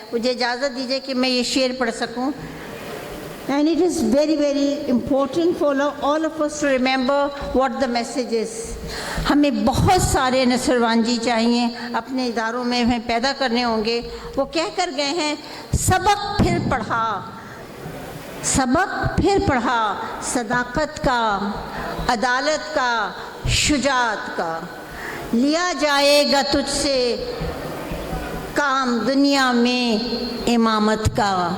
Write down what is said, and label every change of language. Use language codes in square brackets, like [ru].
[ur] مجھے اجازت دیجیے کہ میں یہ شعر پڑھ سکوں. [en] And it is very, very important for all of us to remember what the message is. [ur] ہمیں بہت سارے نصروان جی چاہیے, اپنے اداروں میں ہمیں پیدا کرنے ہوں گے. وہ کہہ کر گئے ہیں سبق پھر پڑھا, سبق پھر پڑھا, صداقت کا, عدالت کا, شجاعت کا, لیا جائے گا تجھ سے کام دنیا میں امامت کا.